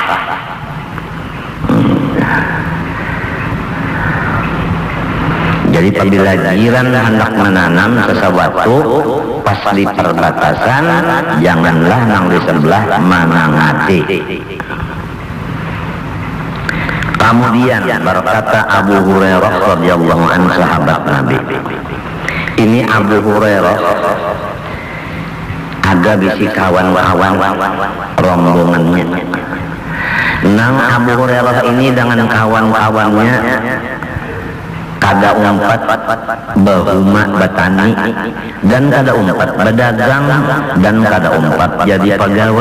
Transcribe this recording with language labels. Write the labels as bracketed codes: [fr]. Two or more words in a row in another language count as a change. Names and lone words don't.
[bjn] Jadi apabila jiran hendak menanam sesuatu pas di perbatasan, janganlah nang di sebelah menangati. [id] Kemudian berkata Abu Hurairah [ar] radhiyallahu anhu, [id] sahabat Nabi. [bjn] Ini Abu Hurairah ada bisi kawan-kawan rombongannya. Nang Abu Hurairah ini dengan kawan-kawannya kada umpat bahuma batani dan kada umpat berdagang dan kada umpat jadi pegawai.